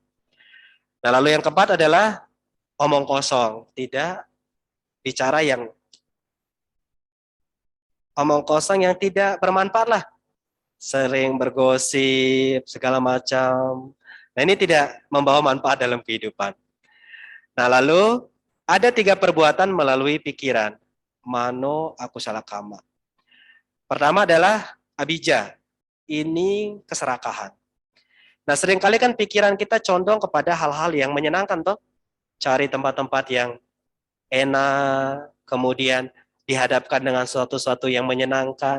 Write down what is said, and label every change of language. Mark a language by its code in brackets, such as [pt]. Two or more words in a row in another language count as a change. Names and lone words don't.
[id] Nah, lalu yang keempat adalah omong kosong, tidak bicara yang omong kosong yang tidak bermanfaat lah. Sering bergosip, segala macam. Nah, ini tidak membawa manfaat dalam kehidupan. Nah, lalu ada 3 perbuatan melalui pikiran. [pi] Mano akusala kama. [id] Pertama adalah abijja. Ini keserakahan. Nah, seringkali kan pikiran kita condong kepada hal-hal yang menyenangkan toh. Cari tempat-tempat yang enak, kemudian dihadapkan dengan sesuatu yang menyenangkan.